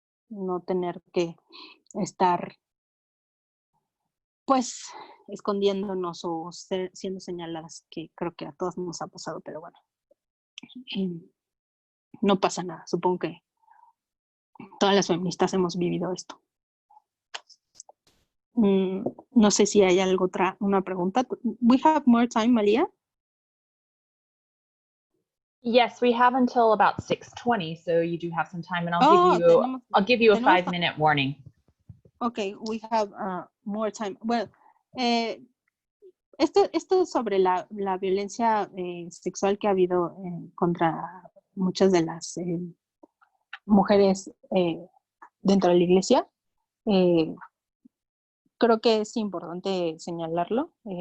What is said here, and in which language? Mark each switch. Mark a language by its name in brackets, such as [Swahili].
[Spanish] No tener que estar pues escondiéndonos o siendo señaladas, que creo que a todos nos ha pasado, pero bueno, no pasa nada. Supongo que todas las feministas hemos vivido esto. No sé si hay una pregunta. [English] We have more time, Malia. Yes, we have until about 6:20, so you do have some time, and I'll give you a 5-minute warning. Okay, we have more time. [Spanish] Well, esto sobre la violencia sexual que ha habido contra muchas de las mujeres dentro de la iglesia, creo que es importante señalarlo.